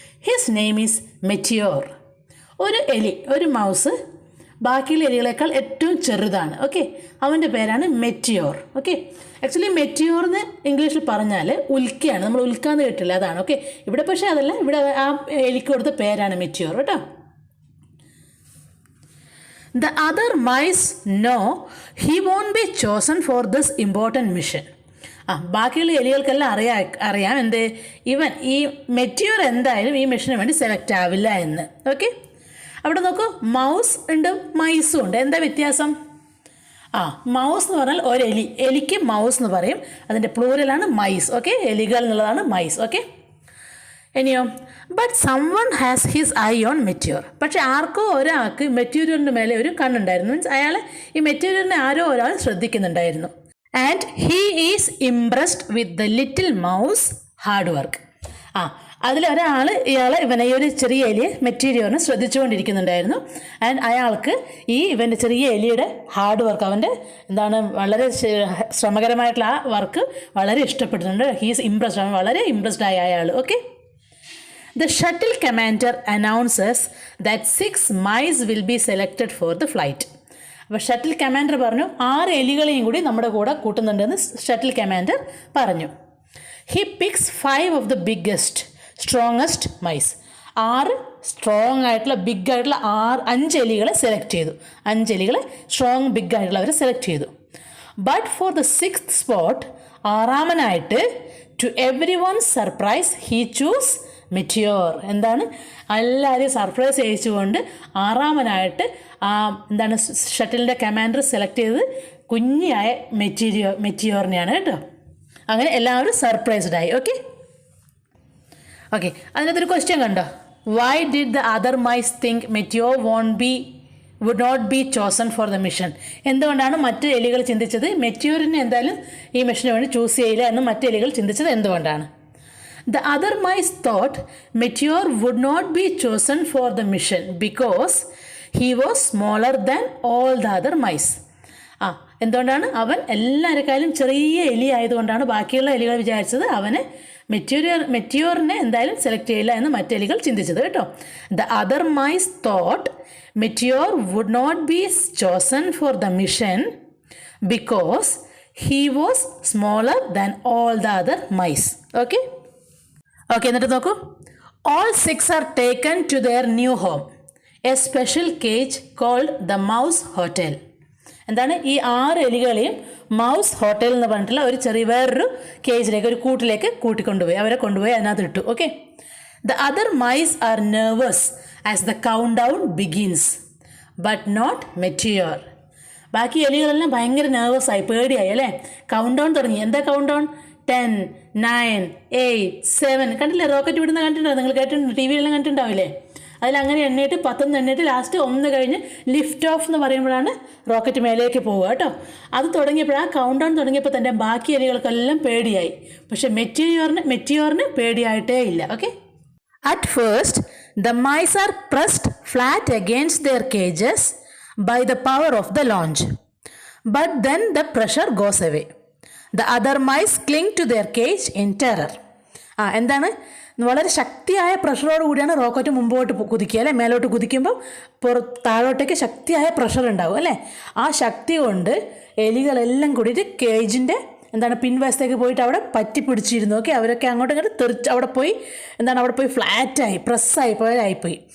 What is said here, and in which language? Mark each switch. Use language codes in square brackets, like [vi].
[en] His name is meteor. [ml] ഒരു എലി, ഒരു മൗസ് ബാക്കിയുള്ള എലികളെക്കാൾ ഏറ്റവും ചെറുതാണ്. ഓക്കെ, അവൻ്റെ പേരാണ് മെറ്റിയോർ. ഓക്കെ, ആക്ച്വലി മെറ്റിയോർ എന്ന് ഇംഗ്ലീഷിൽ പറഞ്ഞാൽ ഉൽക്കയാണ്. നമ്മൾ ഉൽക്ക എന്ന് കേട്ടില്ല, അതാണ്. ഓക്കെ, ഇവിടെ പക്ഷേ അതല്ല, ഇവിടെ ആ എലിക്ക് കൊടുത്ത പേരാണ് മെറ്റിയോർ കേട്ടോ. [en] The other mice know he won't be chosen for this important mission. [ml] ബാക്കിയുള്ള എലികൾക്കെല്ലാം അറിയാം എന്ത്, ഈ മെറ്റിയോർ എന്തായാലും ഈ മിഷന് വേണ്ടി സെലക്ട് ആവില്ല എന്ന്. ഓക്കെ, അവിടെ നോക്കൂ, മൗസ് ഉണ്ട്, മൈസും ഉണ്ട്. എന്താ വ്യത്യാസം? മൗസ് എന്ന് പറഞ്ഞാൽ ഒരു എലിക്ക് മൗസ് എന്ന് പറയും. അതിൻ്റെ പ്ലൂരലാണ് മൈസ്. ഓക്കെ, എലികൾ എന്നുള്ളതാണ് മൈസ്. ഓക്കെ, ഇനിയോ, [en] But someone has his eye on Meteor. [ml] പക്ഷെ ആർക്കോ ഒരാൾക്ക് മെറ്റീരിയലിൻ്റെ മേലെ ഒരു കണ്ണുണ്ടായിരുന്നു. മീൻസ് അയാൾ ഈ മെറ്റീരിയലിനെ ആരോ ഒരാൾ ശ്രദ്ധിക്കുന്നുണ്ടായിരുന്നു. [en] And he is impressed with the little mouse hard work. [ml] അതിലൊരാൾ ഇവനെ ഈ ഒരു ചെറിയ എലിയെ മെറ്റീരിയലിനെ ശ്രദ്ധിച്ചുകൊണ്ടിരിക്കുന്നുണ്ടായിരുന്നു. ആൻഡ് അയാൾക്ക് ഇവൻ്റെ ചെറിയ എലിയുടെ ഹാർഡ് വർക്ക്, അവൻ്റെ എന്താണ് വളരെ ശ്രമകരമായിട്ടുള്ള ആ വർക്ക് വളരെ ഇഷ്ടപ്പെടുന്നുണ്ട്. [en] he's impressed, [ml] അവൻ വളരെ ഇംപ്രസ്ഡ് ആയ അയാൾ. [en] Okay, the shuttle commander announces that 6 mice will be selected for the flight. [ml] അപ്പോൾ ഷട്ടിൽ കമാൻഡർ പറഞ്ഞു 6 എലികളെയും കൂടി നമ്മുടെ കൂടെ കൂട്ടുന്നുണ്ടെന്ന് ഷട്ടിൽ കമാൻഡർ പറഞ്ഞു. [en] He picks 5 of the biggest strongest mice. [ml] 6 strong ആയിട്ടുള്ള ബിഗ് ആയിട്ടുള്ള 5 എലികളെ സെലക്ട് ചെയ്തു. 5 എലികളെ സ്ട്രോങ് ബിഗ് ആയിട്ടുള്ളവരെ സെലക്ട് ചെയ്തു. [en] but for the 6th spot, [ml] 6ാമനായിട്ട്, [en] To every one surprise he choose Meteor. [ml] എന്താണ്? എല്ലാവരെയും സർപ്രൈസ് ചെയ്യിച്ചുകൊണ്ട് 6ാമനായിട്ട് എന്താണ് ഷട്ടിലിൻ്റെ കമാൻഡർ സെലക്ട് ചെയ്തത് കുഞ്ഞായ മെറ്റിയോറിനെയാണ് കേട്ടോ. അങ്ങനെ എല്ലാവരും സർപ്രൈസ്ഡ് ആയി. ഓക്കെ, അതിനകത്തൊരു ക്വസ്റ്റ്യൻ കണ്ടോ? [en] Why did the other mice think Meteor would not be chosen for the mission? [ml] എന്തുകൊണ്ടാണ് മറ്റ് എലികൾ ചിന്തിച്ചത് മെറ്റിയോറിനെ എന്തായാലും ഈ മിഷന് വേണ്ടി ചൂസ് ചെയ്യില്ല എന്ന് മറ്റ് എലികൾ ചിന്തിച്ചത് എന്തുകൊണ്ടാണ്? [en] The other mice thought Meteor would not be chosen for the mission because he was smaller than all the other mice. [ml] എന്തുകൊണ്ടാണ്? അവൻ എല്ലാവരെക്കാളും ചെറിയ എലി ആയതുകൊണ്ടാണ് ബാക്കിയുള്ള എലികൾ വിചാരിച്ചത് അവനെ മെറ്റിയോറിനെ എന്തായാലും സെലക്ട് ചെയ്യില്ല എന്ന് മറ്റെലികൾ ചിന്തിച്ചത് കേട്ടോ. [en] The other mice thought Meteor would not be chosen for the mission because he was smaller than all the other mice. Okay. [ml] Okay, എന്നിട്ട് നോക്കൂ. [en] All 6 are taken to their new home, a special cage called the mouse hotel. [ml] എന്താണ്, ഈ 6 എലികളെയും mouse hotel എന്ന് പറഞ്ഞിട്ടുള്ള ഒരു ചെറിയ വേറൊരു കേജിലേക്ക്, ഒരു കൂട്ടിലേക്ക് കൂട്ടിക്കൊണ്ടുപോയി, അവരെ കൊണ്ടുപോയി അതിനകത്ത് ഇട്ടു. Okay. [en] The other mice are nervous as the countdown begins but not Meteor. [ml] ബാക്കി എലികളെല്ലാം ഭയങ്കര നെർവസായി, പേടിയായി അല്ലേ. കൗണ്ട് ഡൗൺ തുടങ്ങി. എന്താ കൗണ്ട് ഡൗൺ? 10, 9, 8, 7. കണ്ടില്ലേ, റോക്കറ്റ് വിടുന്ന കണ്ടിട്ടുണ്ടോ? നിങ്ങൾ കേട്ടിട്ടുണ്ട്, ടി വിയിലെല്ലാം കണ്ടിട്ടുണ്ടാവില്ലേ? അതിലങ്ങനെ എണ്ണയിട്ട് 10 എണ്ണയിട്ട് ലാസ്റ്റ് 1 കഴിഞ്ഞ് ലിഫ്റ്റ് ഓഫ് എന്ന് പറയുമ്പോഴാണ് റോക്കറ്റ് മേലേക്ക് പോവുക കേട്ടോ. അത് തുടങ്ങിയപ്പോൾ, ആ കൗണ്ട് ഡൗൺ തുടങ്ങിയപ്പോൾ തന്നെ ബാക്കി എലികൾക്കെല്ലാം പേടിയായി. പക്ഷേ മെറ്റിയോറിന് പേടിയായിട്ടേ ഇല്ല. [en] Okay. At first the mice are pressed flat against their cages by the power of the launch. But then the pressure goes away. The other mice cling to their cage in terror. [ml] എന്താണ്, വളരെ ശക്തിയായ പ്രഷറോട് കൂടിയാണ് rocket മുമ്പോട്ട് കുതിക്കുക അല്ലേ. മേലോട്ട് കുതിക്കുമ്പോൾ താഴോട്ടേക്ക് ശക്തിയായ pressure ഉണ്ടാവും അല്ലേ. ആ ശക്തി കൊണ്ട് എലികളെല്ലാം കൂടിയിട്ട് കേജിൻ്റെ പിൻവശത്തേക്ക് പോയിട്ട് അവിടെ പറ്റി പിടിച്ചിരുന്നു. ഓക്കെ. അവരൊക്കെ അങ്ങോട്ടും ഇങ്ങോട്ട് തെറിച്ച് അവിടെ പോയി ഫ്ലാറ്റായി, പ്രസ്സായി പോയായിപ്പോയി.